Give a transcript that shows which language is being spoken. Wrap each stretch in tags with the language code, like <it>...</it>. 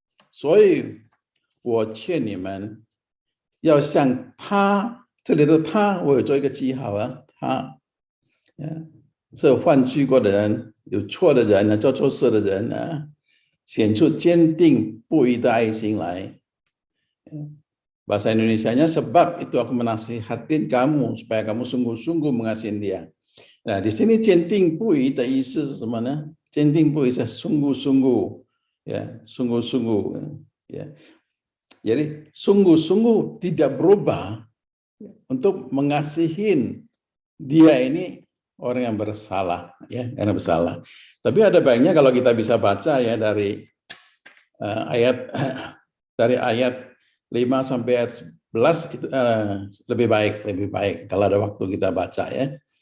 <zh>所以我劝你们要像他，这里的他我有做一个记号啊，他是有犯罪过的人，有错的人，做错事的人啊，显出坚定不移的爱心来。</zh> <id>Bahasa Indonesianya, sebab itu aku menasihatin kamu supaya kamu sungguh-sungguh mengasihi dia. Nah, di sini</id> <zh>坚定不移的意思是什么呢？</zh> <id>坚定不移是 sungguh-sungguh, ya, sungguh-sungguh, ya. Jadi sungguh-sungguh tidak berubah untuk mengasihin dia ini orang yang bersalah, ya, yang bersalah. Tapi ada baiknya kalau kita bisa baca ya dari ayat 5 sampai ayat 11 itu lebih baik kalau ada waktu kita baca ya.</id>